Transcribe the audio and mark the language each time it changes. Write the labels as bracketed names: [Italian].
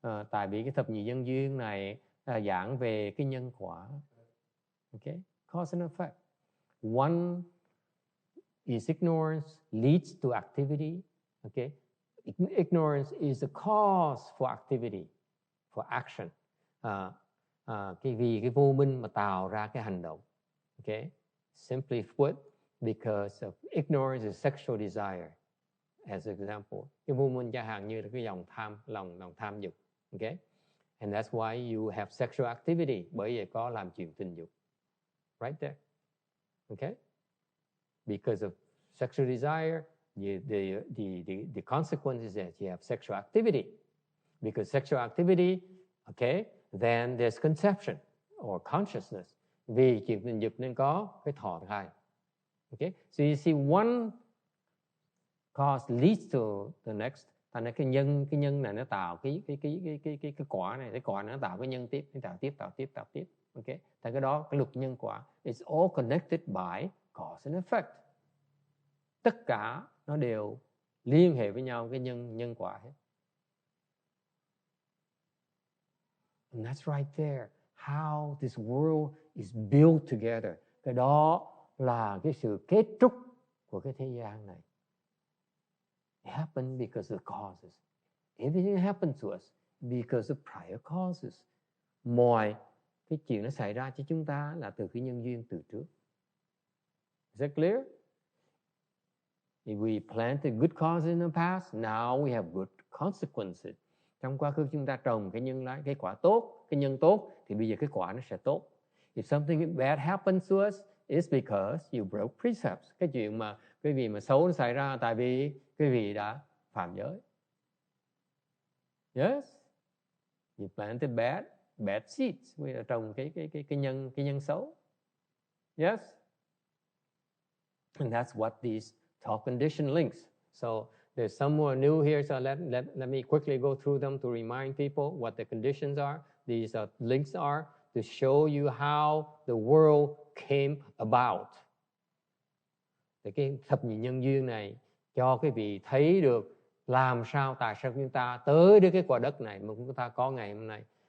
[Vietnamese] Tại vì cái thập nhị nhân duyên này giảng về cái nhân quả. [English] Okay, cause and effect. One is ignorance leads to activity. Okay, ignorance is the cause for activity, for action. [Vietnamese] Vì cái vô minh mà tạo ra cái hành động. [English] Okay, simply put, because of ignorance is sexual desire. As an example, [Vietnamese] cái vô minh chẳng hạn như là cái lòng tham dục. [English] Okay, and that's why you have sexual activity, [Vietnamese] bởi vậy có làm chuyện tình dục. [English] Right there. Okay, because of sexual desire, the consequence is that you have sexual activity. Because sexual activity, okay, then there's conception or consciousness. [Vietnamese] Vì chuyện tình dục nên có cái thọ thai. [English] Okay, so you see one cause leads to the next. [Vietnamese] Thành ra cái nhân này nó tạo cái quả này, cái quả này nó tạo cái nhân tiếp, nó tạo tiếp. Okay, thành cái đó cái luật nhân quả, [English] it's all connected by cause and effect. [Vietnamese] Tất cả nó đều liên hệ với nhau cái nhân quả hết. [English] And that's right there, how this world is built together. [Vietnamese] Cái đó là cái sự kết trúc của cái thế gian này. [English] It happened because of causes. Everything happened to us because of prior causes. [Vietnamese] Mọi cái chuyện nó xảy ra cho chúng ta là từ cái nhân duyên từ trước. [English] Is that clear? If we planted good causes in the past, now we have good consequences. [Vietnamese] Trong quá khứ chúng ta trồng cái quả tốt, cái nhân tốt, thì bây giờ cái quả nó sẽ tốt. [English] If something bad happens to us, it's because you broke precepts. [Vietnamese] Cái chuyện mà cái gì mà xấu nó xảy ra tại vì cái vị đã phạm giới. [English] Yes, you planted bad seeds. [Vietnamese] Vì đã trồng cái nhân xấu. [English] Yes, and that's what these 12 conditioned links. So there's some more new here. So let me quickly go through them to remind people what the conditions are. These links are to show you how the world came about. [Vietnamese] Thì cái thập nhị nhân duyên này cho quý vị thấy được làm sao, tại sao chúng ta tới đến cái quả đất này mà chúng ta có ngày hôm nay.